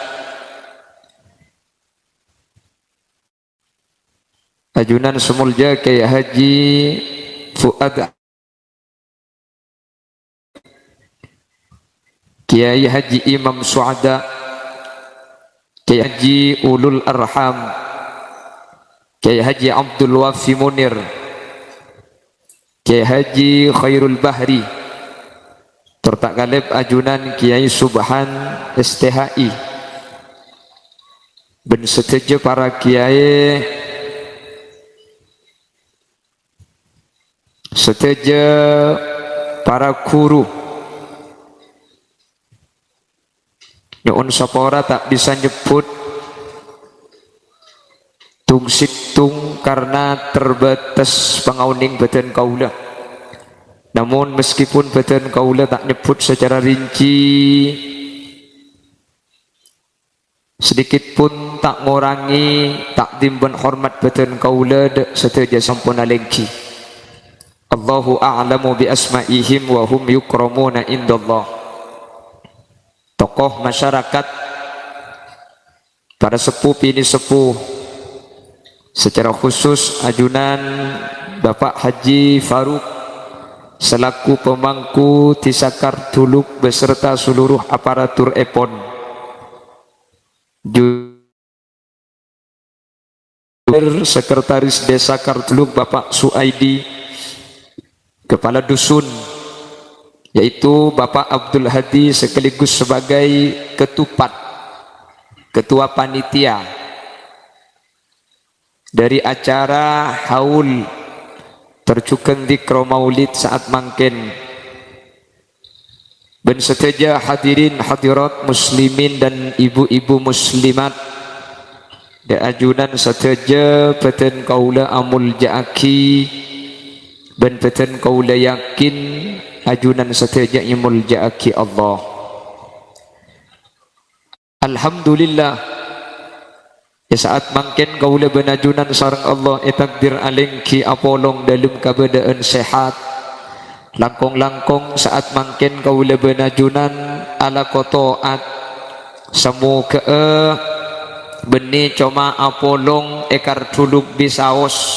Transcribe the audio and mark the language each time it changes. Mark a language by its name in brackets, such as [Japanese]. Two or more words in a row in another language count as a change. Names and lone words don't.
[Madurese] ajunan semulja Kiai Haji Fuad, Kiai Haji Imam Suada, Kiai Haji Ulul Arham, Kiai Haji Abdul Wafi Munir, Kiai Haji Khairul Bahri, serta kalib ajunan Kiai Subhan STHI, dan setuju para kiai, setuju para guru, Nyuun sapora tak bisa nyebut tung situng karena terbatas pangauning badan kaula. [Indonesian] Namun meskipun [Madurese] badan kaula [Indonesian] tak nyebut secara rinci, sedikit pun tak ngurangi takdim dan hormat [Madurese] badan kaula seteja sampuna lengki. [Arabic] الله أعلم بأسمائهم وهم يكرمون عند الله. [Indonesian] Tokoh masyarakat, para sepuh ini sepuh, secara khusus ajunan Bapak Haji Faruk selaku pemangku Tisakar Tuluk beserta seluruh aparatur EPON, Sekretaris Desa Kartuluk Bapak Suaidi, Kepala Dusun yaitu Bapak Abdul Hadi sekaligus sebagai Ketua Panitia dari acara haul tercukeng dikro maulid saat mangken. [Madurese] Ben seteja [Indonesian] hadirin hadirat muslimin dan ibu-ibu muslimat [Madurese] da ajunan seteja beten kaula amul jaaki ben beten kaula yakin ajunan seteja imul jaaki Allah. Alhamdulillah ya saat mangken kaula benajunan sareng Allah takdir alengki apolong dalam kabadaan sehat langkong-langkong saat mangken kaula benajunan ala kotoat semu ke beni coma apolong ekar tuluk bisaos